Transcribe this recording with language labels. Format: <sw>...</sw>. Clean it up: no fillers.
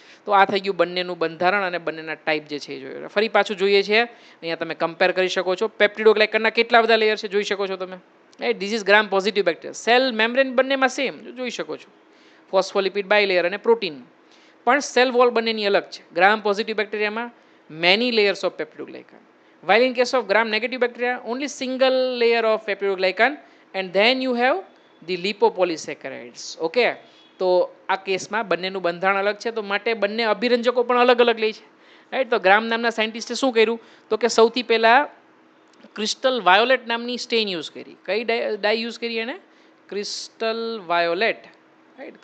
<gu>તો આ થઈ ગયું બંનેનું બંધારણ અને બંનેના ટાઈપ જે છે એ જોયું. ફરી પાછું જોઈએ છીએ, અહીંયા તમે કમ્પેર કરી શકો છો. પેપ્ટિડોગ્લાયકનના કેટલા બધા લેયર છે જોઈ શકો છો તમે, right.</gu> <en>This is gram positive bacteria.</en> <gu>Cell membrane બંનેમાં સેમ જોઈ શકો છો, ફોસ્ફોલિપિડ બાયલેયર અને પ્રોટીન, પણ સેલ વોલ બંનેની અલગ છે.</gu> <en>Gram positive બેક્ટેરિયામાં many layers of peptidoglycan, while in case of gram negative bacteria only single layer of peptidoglycan and then you have the lipopolysaccharides.</en> <gu>Okay, તો આ કેસમાં બંનેનું બંધારણ અલગ છે, તો માટે બંને અભિરંજકો પણ અલગ અલગ લે છે, રાઈટ. તો ગ્રામ નામના સાયન્ટિસ્ટે શું કર્યું તો કે સૌથી પહેલાં ક્રિસ્ટલ વાયોલેટ નામની સ્ટેઇન યુઝ કરી. કઈ ડાય યુઝ કરી એને? Crystal violet, right.</gu>